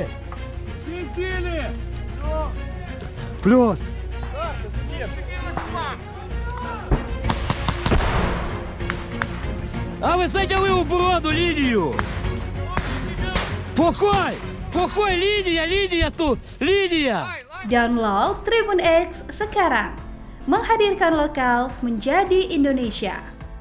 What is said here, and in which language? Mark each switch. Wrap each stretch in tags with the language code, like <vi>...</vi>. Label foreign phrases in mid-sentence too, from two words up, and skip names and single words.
<uk>Всі цілі! Плюс! А ви зайняли оборону, лінію!</uk> <ru>Покой! Покой, линия тут! Линия!</ru> <id>Download Tribun X sekarang. Menghadirkan lokal menjadi Indonesia.</id>